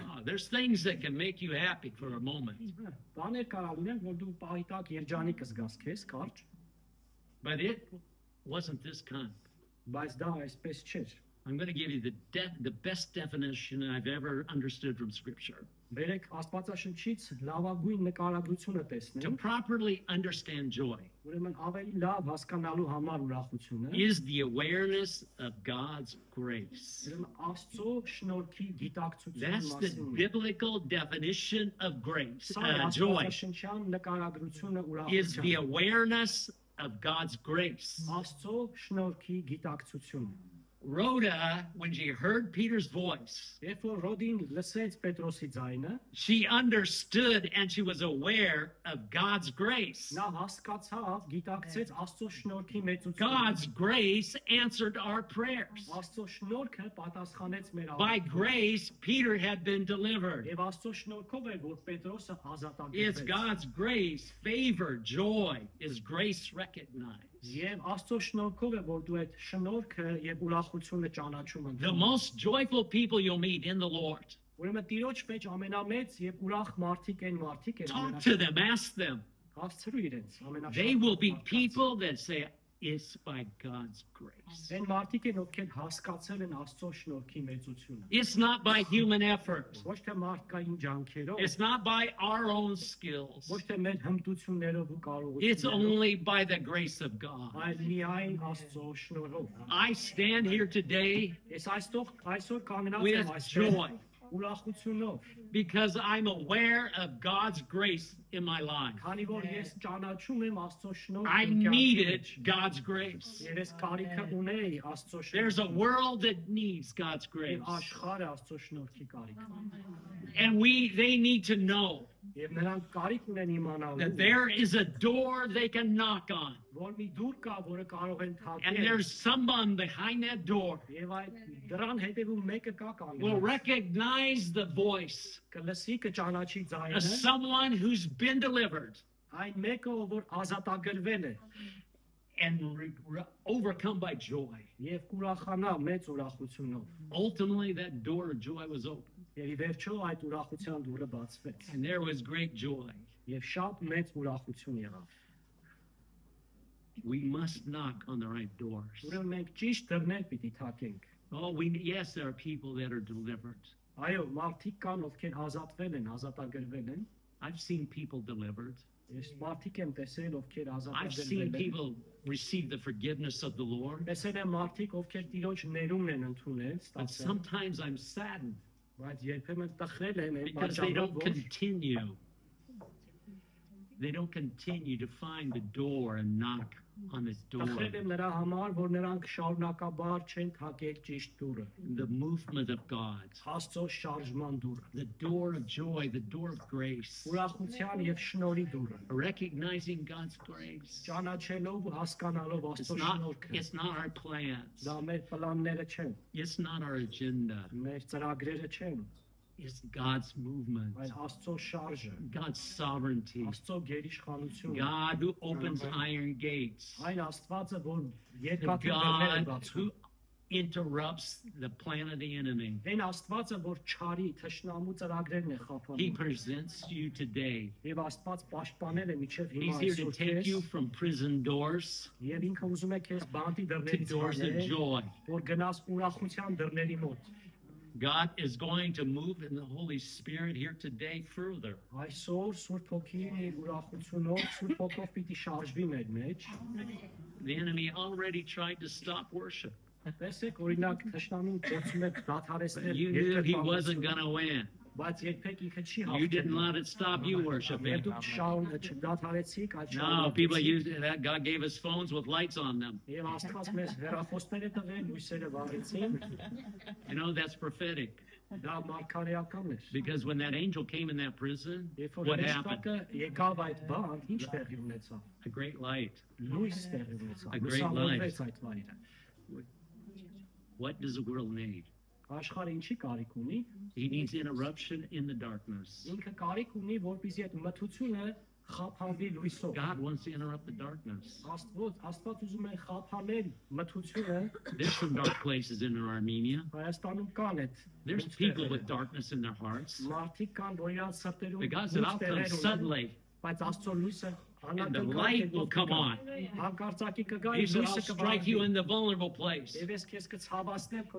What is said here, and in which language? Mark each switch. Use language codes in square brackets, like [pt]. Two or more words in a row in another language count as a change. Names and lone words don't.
[en] There's things that can make you happy for a moment, [hy] Բաներ կարա լինեն, որ դու պահի տակ երջանիկ կզգաս քեզ, կարճ, [en] but it wasn't this kind. [hy] բայց դա այսպես չէր։ [en] I'm going to give you the best definition I've ever understood from Scripture. [hy] Բերեք Աստվածաշնչից լավագույն նկարագրությունը [en] To [hy] տեսնենք, [en] properly understand joy [hy] ուրեմն ավելի լավ հասկանալու համար ուրախությունը, [en] is the awareness of God's grace. [hy] ուրեմն Աստծո շնորհքի գիտակցության [en] That's the [hy] մասին։ [en] biblical definition of grace. [hy] Սա է [en] Joy [hy] Աստվածաշնչյան նկարագրությունը [en] is the [hy] ուրախության։ [en] awareness of God's grace. [hy] Աստծո շնորհքի գիտակցությունը։ [en] Rhoda, when she heard Peter's voice, [hy] Երբ որ Ռոդին լսեց Պետրոսի ձայնը, [en] she understood and she was aware of God's grace. [hy] նա հասկացավ, գիտակցեց Աստծո շնորհքի մեծությունը։ [en] God's grace answered our prayers. [hy] Աստծո շնորհքը պատասխանեց մեր [en] By [hy] աղոթքին։ [en] grace, Peter had been delivered. [hy] Եվ Աստծո շնորհքով էր, որ Պետրոսը [en] It's [hy] ազատագրվեց։ [en] God's grace, favor, joy is grace recognized. [hy] Եվ Աստծո շնորհքով է, որ դու այդ շնորհքը եւ ուրախությունը ճանաչում [en] The [hy] ես։ [en] most joyful people you'll meet in the Lord. [hy] Ուրեմն Տիրոջ մեջ ամենամեծ եւ ուրախ մարդիկ են [en] Talk to them, ask them. [hy] հասցրու իրենց ամենաշատ։ [en] They will be people that say, it's by God's grace. [hy] Այն մարդիկ են, ովքեր հասկացել են Աստծո շնորհքի մեծությունը։ [en] It's not by human effort. [hy] Ոչ թե մարդկային ջանքերով, [en] It's not by our own skills. [hy] ոչ թե մեր հմտություններով ու [en] It's [hy] կարողություններով, [en] only by the grace of God. [hy] այլ միայն Աստծո շնորհով։ [en] I stand here today [hy] Ես այսօր կանգնած [en] with [hy] եմ այստեղ [en] joy [hy] ուրախությունով, [en] because I'm aware of God's grace in my life. [hy] քանի որ ես ճանաչում եմ Աստծո շնորհքը։ [en] I needed God's grace. [hy] Եվ ես կարիքը ունեի Աստծո [en] There's a [hy] շնորհքի։ [en] world that needs God's grace. [hy] Եվ աշխարհը Աստծո շնորհքի կարիք ունի։ [en] And they need to know [hy] Եվ նրանք կարիք ունեն [en] that [hy] իմանալու, [en] there is a door they can knock on. [hy] որ մի դուռ կա, որը կարող են [en] And [hy] թակել։ [en] there's someone behind that door [hy] Եվ այդ դրան հետևում մեկը կա [en] will [hy] կանգնած։ [en] recognize the voice [hy] Կլսի կճանաչի [en] of [hy] ձայնը, [en] someone who's been delivered [hy] այն մեկը, ով որ ազատագրվել է, [en] and overcome by joy. [hy] եւ կուրախանա մեծ ուրախությունով։ [en] Ultimately, that door of joy was open. [hy] Եվ ի վերջո այդ ուրախության դուռը բացվեց։ [en] And there was great joy. [hy] Եվ շատ մեծ ուրախություն եղավ։ [en] We must knock on the right doors. [hy] Ուրեմն մենք ճիշտ դռներ պիտի թակենք։ [en] Yes, there are people that are delivered. [hy] Այո, մարդիկ կան, ովքեր ազատվել են, ազատագրվել են։ [en] I've seen people delivered. [hy] Ես մարդիկ եմ տեսել, ովքեր [en] I've seen [hy] ազատագրվել են։ [en] people receive the forgiveness of the Lord. [hy] Տեսել եմ մարդիկ, ովքեր Տիրոջ ներումն են ընդունել, [en] But [hy] ստացել, [en] sometimes I'm saddened [hy] բայց երբեմն տխրել են այն [en] because they don't [hy] պատճառով, որ [en] continue. They don't continue to find the door and knock on this door. [hy] տխրել եմ նրա համար, որ նրանք շարունակաբար չեն թակել ճիշտ դուռը, [en] The movement of God, [hy] Աստծո շարժման դուռը, [en] the door of joy, the door of grace. [hy] ուրախության եւ շնորհի դուռը, [en] Recognizing God's grace. [hy] ճանաչելով ու հասկանալով [en] It's [hy] Աստծո [en] not, [hy] շնորհքը։ [en] it's not our plans. [hy] Դա մեր պլանները չեն, [en] It's not our agenda. [hy] մեր ծրագրերը չեն, [en] It's God's movement, [hy] այլ Աստծո շարժը, [en] God's sovereignty. [hy] Աստծո գերիշխանությունը, [en] God who opens iron gates. [hy] այն Աստվածը, որ [en] The [hy] երկաթի դռներ է [en] God [hy] բացում, [en] who interrupts the plan of the enemy. [hy] այն Աստվածը, որ չարի թշնամու ծրագրերն է [en] He [hy] խափանում, [en] presents you today. [hy] եւ Աստված պաշտպանել է միջև հիմա [en] He's here to [hy] այսօր [en] take you [hy] քեզ, [en] from prison doors [hy] եւ ինքը ուզում է քեզ բանտի [en] to [hy] դռներից [en] doors of [hy] հանել, [en] joy. [hy] որ գնաս ուրախության դռների մոտ։ [en] God is going to move in the Holy Spirit here today further. [hy] Այսօր Սուրբ Հոգի ուրախությունով, Սուրբ Հոգով պիտի շարժվի մեր մեջ։ [en] The enemy already tried to stop worship. [hy] Տեսեք, օրինակ թշնամին փորձում է դադարեցնել [en] You knew he wasn't [hy] երկրպագությունը, [en] going to win. [hy] բայց երբեք ինքը չի [en] You didn't [hy] հաղթել։ [en] let it stop you [hy] Եվ [en] worshiping. [hy] դուք չդադարեցիք, այլ [en] No, people [hy] շարունակեցիք։ [en] use that. God gave us phones with lights on them. [hy] Եվ Աստված մեզ հեռախոսները տվել, լույսերը վառեցին, [en] You know, that's prophetic. [hy] դա մարգարեական էր։ [en] Because when that angel came in that prison, [hy] Երբ որ [en] what happened? [hy] հրեշտակը եկավ այդ բան, ինչ տեղի ունեցավ։ [en] A great light. [hy] Լույս տեղի ունեցավ։ [en] A great [hy] Լուսավորվեց այդ վայրը։ [en] What does the world need? [hy] Աշխարհը ինչի կարիք ունի։ [en] He needs interruption in the darkness. [hy] Ինքը կարիք ունի, որպեսզի այդ մթությունը խափանվի լույսով։ [en] God wants to interrupt the darkness. [hy] Աստված ուզում է խափանել մթությունը։ [en] There's some dark places in Armenia. [hy] Հայաստանում կան այդ [en] There's people with darkness in their hearts. [hy] մարդիկ կան, որ իրանց սրտերում [en] But God said, I'll come suddenly, [hy] բայց Աստծո լույսը [en] and the light will come on. [hy] Հանկարծակի կգա [en] He [hy] եւ [en] said, I'll [hy] լույսը [en] strike you in the vulnerable place. [hy] Եվ ես քեզ կցավացնեմ քո